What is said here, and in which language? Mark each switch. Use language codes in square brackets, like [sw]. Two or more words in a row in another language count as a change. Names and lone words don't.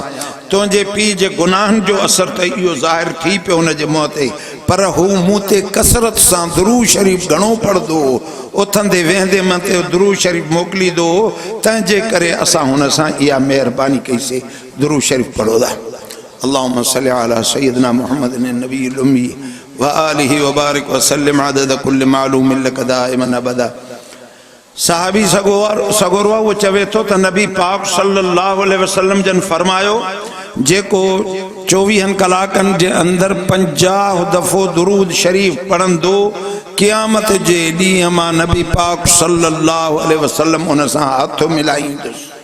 [sd] तुंहिंजे पीउ जे गुनाहनि जो असर त इहो ज़ाहिर थी पियो हुन जे मुंहं ते, पर हू मूं ते कसरत सां दुरूद शरीफ़ घणो पढ़ंदो, उथंदे वेहंदे मन ते दुरूद शरीफ़ मोकिलींदो, तंहिंजे करे असां हुन सां इहा महिरबानी कईसीं। दुरूद शरीफ़ पढ़ो था। [ar] اللهم صل على سيدنا محمد النبي الأمي وآله وبارك وسلم عدد كل معلوم لك دائما أبدا. [sd] साहबी सगोरवा वो चवे थो त नबी पाक [ar] صلى الله عليه وسلم [sd] जन फरमायो जेको 24 कलाकनि जे अंदरि 50 दफ़ो दुरूद शरीफ़ पढ़ंदो, क़यामत जे ॾींहुं मां नबी पाक [ar] صلى الله عليه وسلم [sd] उन सां हथ मिलाईंदुसि।